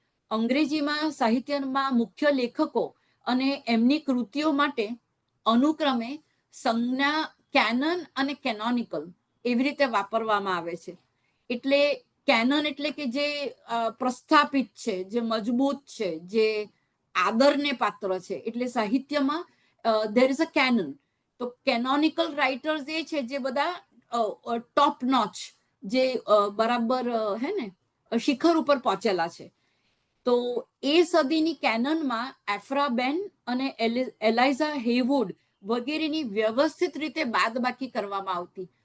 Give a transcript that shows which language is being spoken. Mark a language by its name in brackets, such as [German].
[Gujarati] અંગ્રેજીમાં સાહિત્યમાં મુખ્ય લેખકો અને એમની કૃતિઓ માટે અનુક્રમે સંજ્ઞા કેનન અને કેનોનિકલ એવી રીતે વાપરવામાં આવે છે. એટલે કેનન એટલે કે જે પ્રસ્થાપિત છે, જે મજબૂત છે, જે આદરને પાત્ર છે. એટલે સાહિત્યમાં [English] there is a canon. [Gujarati] તો કેનોનિકલ રાઇટર્સ એ છે જે બધા [English] top notch, [Gujarati] જે બરાબર હે ને શિખર ઉપર પહોંચેલા છે. તો એ સદીની કેનનમાં એફ્રા બેન અને એલાઇઝા હેવુડ વગેરેની વ્યવસ્થિત રીતે બાદબાકી કરવામાં આવતી.